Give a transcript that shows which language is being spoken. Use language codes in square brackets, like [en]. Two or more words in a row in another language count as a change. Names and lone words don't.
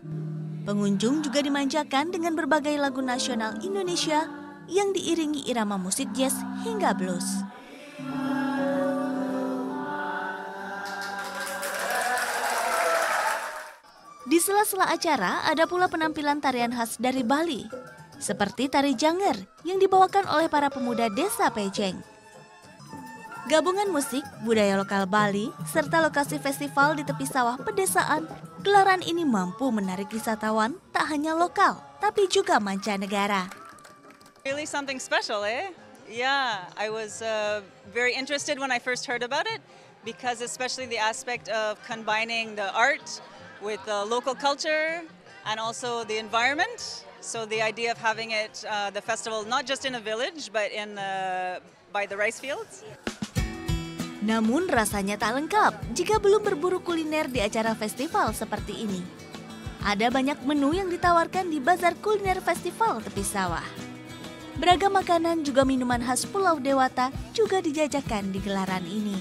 [id] Pengunjung juga dimanjakan dengan berbagai lagu nasional Indonesia yang diiringi irama musik jazz hingga blues. Di sela-sela acara ada pula penampilan tarian khas dari Bali, seperti tari Janger yang dibawakan oleh para pemuda Desa Pejeng. Gabungan musik, budaya lokal Bali, serta lokasi festival di tepi sawah pedesaan, gelaran ini mampu menarik wisatawan tak hanya lokal, tapi juga mancanegara. [en] Really something special, eh? Yeah, I was very interested when I first heard about it, because especially the aspect of combining the art with the local culture and also the environment. So the idea of having it, the festival, not just in a village, but by the rice fields. [id] Namun rasanya tak lengkap jika belum berburu kuliner di acara festival seperti ini. Ada banyak menu yang ditawarkan di Bazar Kuliner Festival Tepi Sawah. Beragam makanan juga minuman khas Pulau Dewata juga dijajakan di gelaran ini.